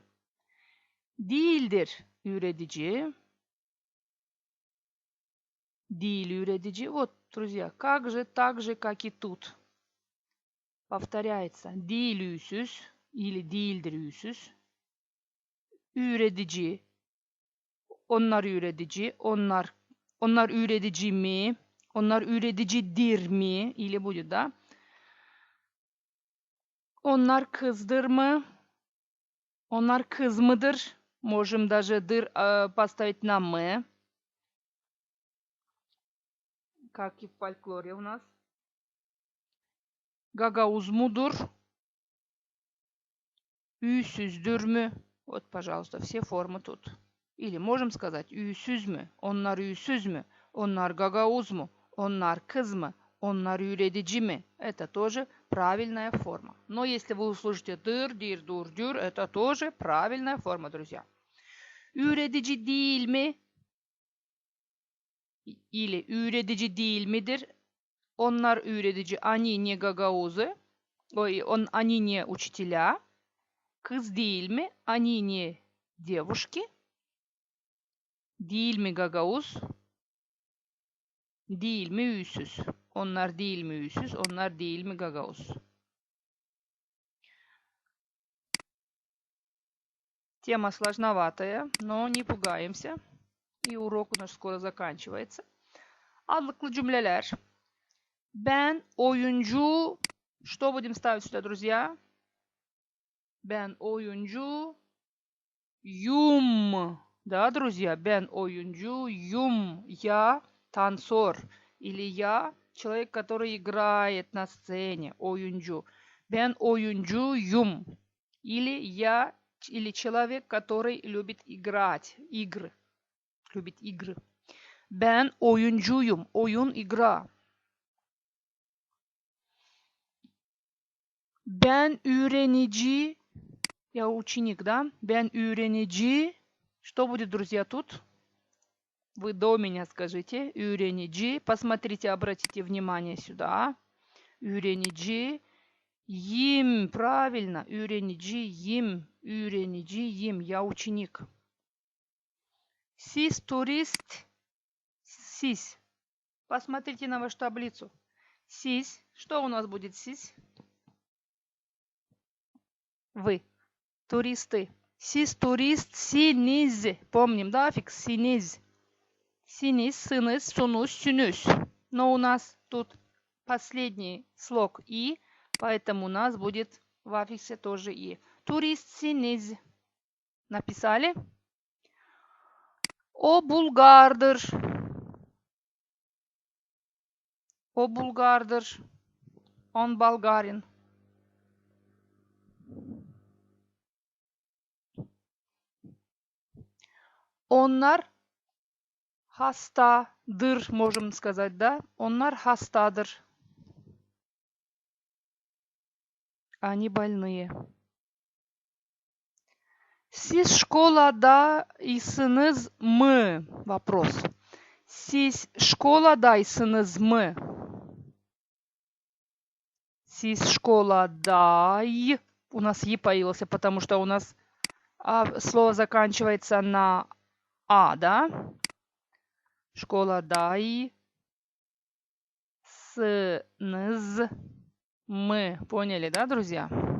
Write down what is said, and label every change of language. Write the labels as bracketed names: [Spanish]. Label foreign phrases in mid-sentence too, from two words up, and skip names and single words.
[Gagauz] Değildir üretici. Değil üretici. [Russian] Вот, друзья, как же, так же, как и тут. Повторяется. [Gagauz] Değil üysüz или değildir üysüz. Üretici. Onlar üretici. Onlar üretici mi? Onlar üreticidir mi? [Russian] Или будет, да? [Gagauz] Onlar kızdır mı? Onlar kız mıdır? [Russian] Можем даже дыр поставить на «мы». Как и в фольклоре у нас. [Gagauz] Gagavuz mudur? Üysüzdür mü? [Russian] Вот, пожалуйста, все формы тут. Или можем сказать [Gagauz] üysüz mü? Onlar üysüz mü? Onlar gagavuz mu? Onlar kız mı? Onlar üretici mi? [Russian] Это тоже правильная форма. Но если вы услышите дыр, дир, дур, дюр, это тоже правильная форма, друзья. [Gagauz] Üretici değil mi? [Russian] Или [Gagauz] üretici değil midir? Onlar üretici, [Russian] они не гагаузы. Они не учителя. [Gagauz] Kız değil mi? [Russian] Они не девушки. [Gagauz] Değil mi gagauz? Değil mi üsüz? Onlar değil mi üsüz? Onlar değil mi gagauz? [Russian] Тема сложноватая, но не пугаемся. И урок у нас скоро заканчивается. [Gagauz] Adlıklı cümleler. Ben oyuncu... [Russian] Что будем ставить сюда, друзья? [Gagauz] Ben oyuncu... [Russian] Юм. Да, друзья? [Gagauz] Ben oyuncu... [Russian] Юм. Я танцор. Или я человек, который играет на сцене. [Gagauz] Oyuncu. Ben oyuncuyum. [Russian] Или человек, который любит играть. Игры. Любит игры. [Gagauz] Ben oyuncuyum. Oyun, игра. Ben öğrenici. [Russian] Я ученик, да? [Gagauz] Ben öğrenici. [Russian] Что будет, друзья, тут? Вы до меня скажите. Öğrenici. Посмотрите, обратите внимание сюда. Öğrenici. Им, правильно. [Gagauz] Öğreniciyim. Öğreniciyim. [Russian] Я ученик. [Gagauz] Siz турист. Siz. [Russian] Посмотрите на вашу таблицу. Siz. Что у нас будет siz? Вы. Туристы. [Gagauz] Siz turistsiniz. [Russian] Помним, да, аффикс? Синиз. Синиз, сыныз, сунуз, сюнюс. Но у нас тут последний слог и, поэтому у нас будет в аффиксе тоже и. [Gagauz] Turistsiniz. Написали? O Bulgardır. O Bulgardır. [Russian] Он болгарин. [Gagauz] Onlar hastadır, [Russian] можем сказать, да? [Gagauz] Onlar hastadır. [Russian] Они больные. [Gagauz] Siz şkoladayısınız mı? Вопрос. Siz şkoladayısınız mı? Siz школадай. [Russian] У нас «и» появился, потому что у нас слово заканчивается на «а», да? [Gagauz] Школадай. Сыныз. [Russian] Мы. Поняли, да, друзья?